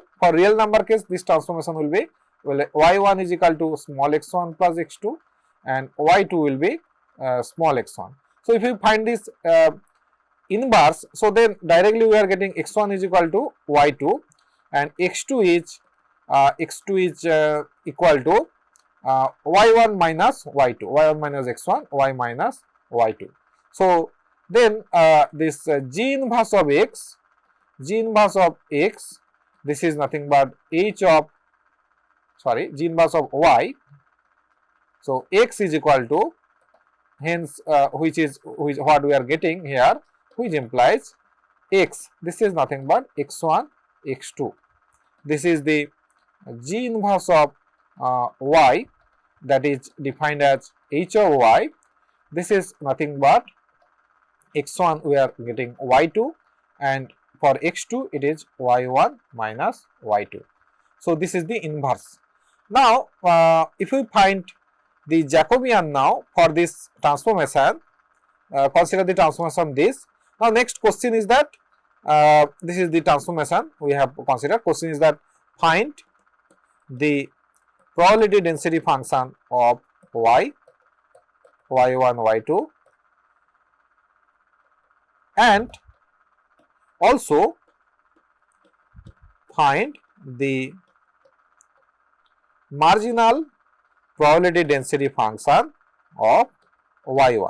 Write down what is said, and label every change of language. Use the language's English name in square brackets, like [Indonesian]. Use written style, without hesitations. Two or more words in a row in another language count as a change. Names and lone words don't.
[English] For real number case, this transformation will be, well, y1 is equal to small x1 plus x2 and y2 will be small x1. So if you find this inverse, so then directly we are getting x1 is equal to y2 and x2 is equal to y1 minus y2, y1 minus x1, y minus y2. So then this g inverse of x, this is nothing but g inverse of y. So x is equal to, hence which is what we are getting here, which implies x, this is nothing but x1, x2. This is the g inverse of y, that is defined as h of y. This is nothing but x1 we are getting y2 and for x2 it is y1 minus y2. So this is the inverse. Now if we find the Jacobian now for this transformation, consider the transformation this. Now next question is that this is the transformation we have considered. Question is that find the probability density function of y, y1, y2 and also find the marginal probability density function of y1.